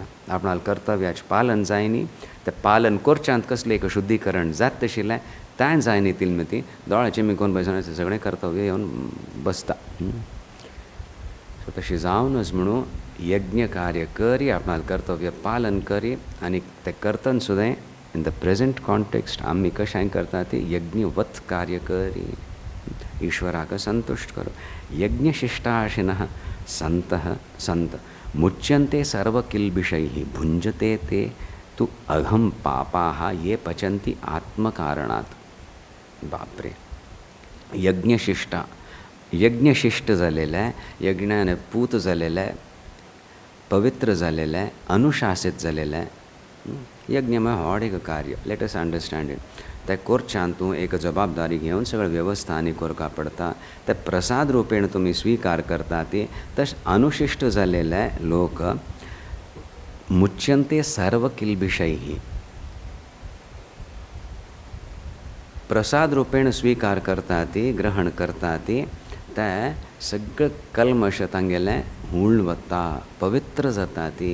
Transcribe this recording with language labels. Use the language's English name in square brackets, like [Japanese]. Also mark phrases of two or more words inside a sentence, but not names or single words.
[Konkani] आपणाल कर्तव्याचें पालन जायनी तें पालन करच्यांत कसलें एक शुद्धीकरण जात तशिल्लें तें जायनी ती मिती दोळ्याचें मिकोन बसून सगळें कर्तव्य येवन बसता. सो तशी जावनच म्हणून यज्ञ कार्य करी आपणाल कर्तव्य पालन करी आनी तें करतना सुद्दां [English] in the present context [Konkani] आमी कशें करता ती यज्ञवत कार्य करी ईश्वराक संतुष्ट करो. [Sanskrit] यज्ञशिष्टाशिनः संतः संत मुच्यन्ते सर्वकिल्बिषैः भुञ्जते ते तु अघम पापाः ये पचन्ति आत्मकारणात्. [Konkani] बापरे यज्ञशिष्टा यज्ञशिष्ट जालेले यज्ञान पूत जालेले पवित्र जालेले अनुशासीत जालेले यज्ञ म्हळ्यार व्हड एक कार्य. [English] let us understand it. [Konkani] ते करच्यांत तूं एक जबाबदारी घेवन सगळें वेवस्था आनी करपा पडटा. ते प्रसाद रुपेण तुमी स्विकार करता ती तशें अनुशिश्ट जालेले लोक [Sanskrit] मुच्यन्ते सर्व किल्बिषैः [Konkani] प्रसाद रुपेण स्विकार करता ती ग्रहण करता ती ते सगळें कल्मश तांगेलें हुळ वता पवित्र जाता ती.